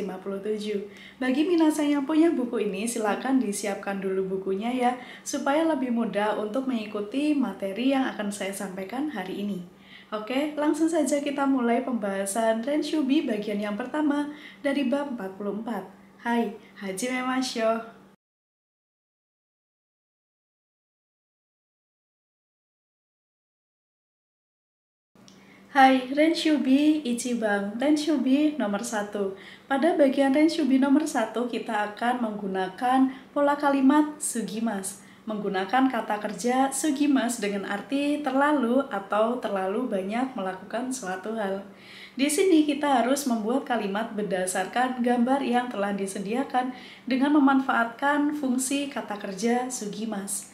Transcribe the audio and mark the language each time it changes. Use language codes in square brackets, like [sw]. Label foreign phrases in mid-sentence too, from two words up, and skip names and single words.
[id] Bagi minasan yang punya buku ini, silakan disiapkan dulu bukunya ya, supaya lebih mudah untuk mengikuti materi yang akan saya sampaikan hari ini. Oke, langsung saja kita mulai pembahasan Renshubi bagian yang pertama dari bab 44. Hai, [ja] 始めましょう。はい、練習B 一番, [id] Renshubi nomor 1. Pada bagian Renshubi nomor 1, kita akan menggunakan pola kalimat sugimas. Menggunakan kata kerja sugimas dengan arti terlalu atau terlalu banyak melakukan suatu hal. Di sini kita harus membuat kalimat berdasarkan gambar yang telah disediakan dengan memanfaatkan fungsi kata kerja sugimas.